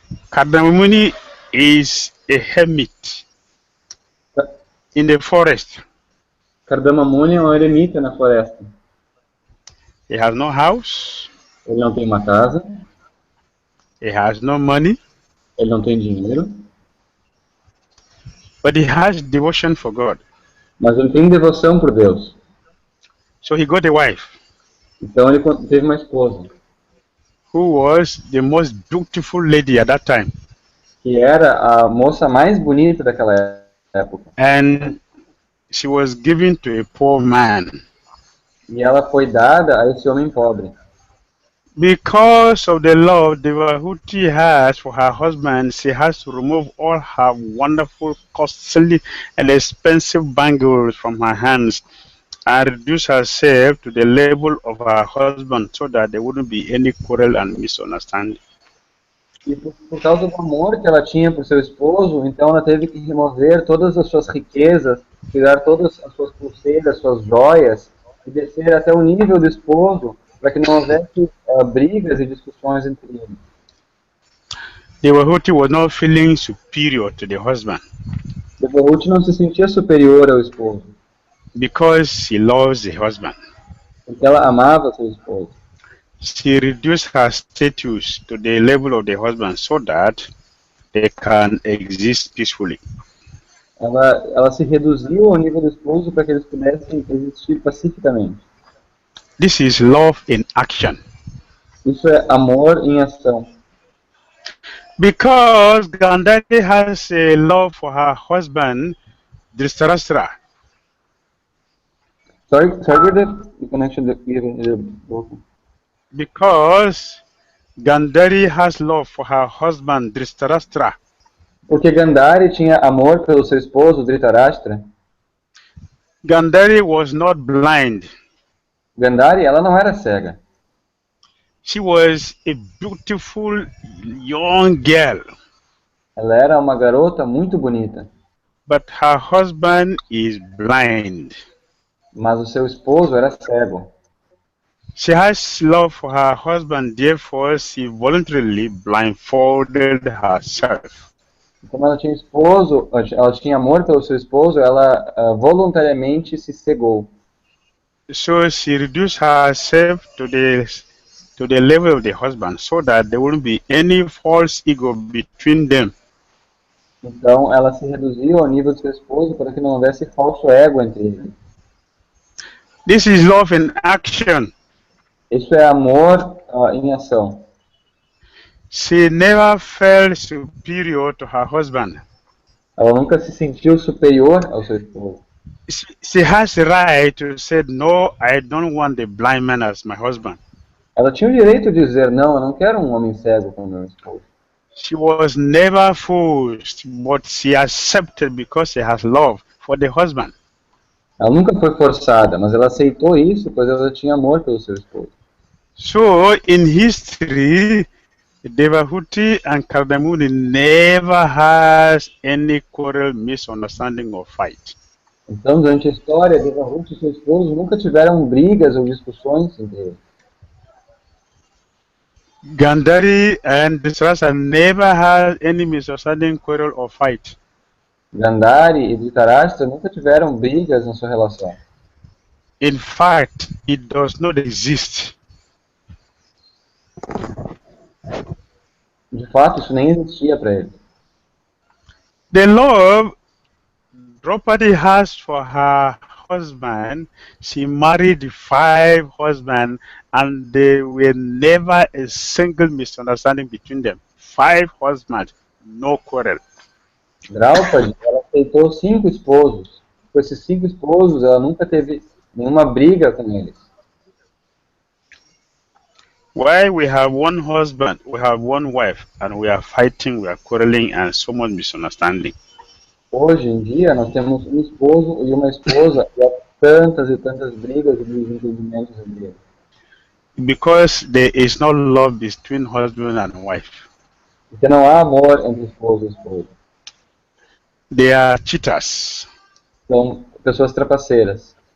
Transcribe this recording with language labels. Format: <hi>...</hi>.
<en>Kardamamuni is a hermit in the forest.</en> <pt>Kardama Muni é um eremita na floresta.</pt> <en>He has no house.</en> <pt>Ele não tem uma casa.</pt> <en>He has no money.</en> <pt>Ele não tem dinheiro.</pt> <en>But he has devotion for God.</en> <pt>Mas ele tem devoção por Deus.</pt> <en>So he got a wife.</en> <pt>Então ele teve uma esposa.</pt> <en>Who was the most beautiful lady at that time.</en> <pt>Que era a moça mais bonita daquela época.</pt> <en>And she was given to a poor man.</en> <pt>E ela foi dada a esse homem pobre.</pt> <en>Because of the love Devahuti has for her husband, she has to remove all her wonderful, costly, and expensive bangles from her hands and reduce herself to the level of her husband so that there wouldn't be any quarrel and misunderstanding.</en> <pt>E por causa do amor que ela tinha por seu esposo, então ela teve que remover todas as suas riquezas, tirar todas as suas pulseiras, suas joias, e descer até o nível do esposo, para que não houvesse brigas e discussões entre eles.</pt> <en>Devahuti was not feeling superior to the husband.</en> <pt>Devahuti não se sentia superior ao esposo.</pt> <en>because she loves the husband.</en> <pt>Porque ela amava seu esposo.</pt> <en>She reduced her status to the level of the husband so that they can exist peacefully.</en> <pt>Ela se reduziu ao nível do esposo para que eles pudessem existir pacificamente.</pt> <en>This is love in action.</en> <pt>Isso é amor em ação.</pt> <en>Because Gandhari has a love for her husband, Dhritarashtra. Sorry, the connection is broken. Because Gandhari has love for her husband, Dhritarashtra.</en> <pt>Porque Gandhari tinha amor pelo seu esposo, Dhritarashtra.</pt> <en>Gandhari was not blind.</en> <pt>Gandhari, ela não era cega.</pt> <en>She was a beautiful young girl.</en> <pt>Ela era uma garota muito bonita.</pt> <en>But her husband is blind.</en> <pt>Mas o seu esposo era cego.</pt> <en>She has love for her husband, therefore she voluntarily blindfolded herself.</en> <pt>Como ela tinha esposo, ela tinha amor pelo seu esposo, ela voluntariamente se cegou.</pt> <en>So she reduced herself to the level of the husband so that there wouldn't be any false ego between them.</en> <pt>Então ela se reduziu ao nível do seu esposo para que não houvesse falso ego entre eles.</pt> <en>This is love in action.</en> <pt>Isso é amor em ação.</pt> <en>She never felt superior to her husband.</en> <pt>Ela nunca se sentiu superior ao seu esposo.</pt> <en>She has the right to say, no, I don't want the blind man as my husband.</en> <pt>Ela tinha o direito de dizer, não, eu não quero um homem cego como meu esposo.</pt> <en>She was never forced, but she accepted because she has love for the husband.</en> <pt>Ela nunca foi forçada, mas ela aceitou isso, pois ela tinha amor pelo seu esposo.</pt> <en>So, in history, Devahuti and Kardamuni never has any quarrel, misunderstanding or fight.</en> <pt>Então, durante a história, Devahuti e seu esposo nunca tiveram brigas ou discussões entre eles.</pt> <en>Gandhari and Dhritarashtra never had any misunderstanding, quarrel or fight.</en> <pt>Gandhari e Dhritarashtra nunca tiveram brigas na sua relação.</pt> <en>In fact, it does not exist.</en> <pt>De fato, isso nem existia para eles.</pt> <en>The love Draupadi has for her husband, she married 5 husbands and there were never a single misunderstanding between them. 5 husbands, no quarrel.</en> <pt>Draupadi, ela aceitou 5 esposos. Com esses 5 esposos, ela nunca teve nenhuma briga com eles.</pt> <en>Why we have one husband, we have one wife, and we are fighting, we are quarreling, and so much misunderstanding?</en> <pt>Hoje em dia, nós temos um esposo e uma esposa e há tantas e tantas brigas e desentendimentos entre eles.</pt> <en>Because there is no love between husband and wife.</en> <pt>Porque não há amor entre esposo e esposa.</pt> <en>They are cheaters.</en> <pt>São pessoas trapaceiras.</pt>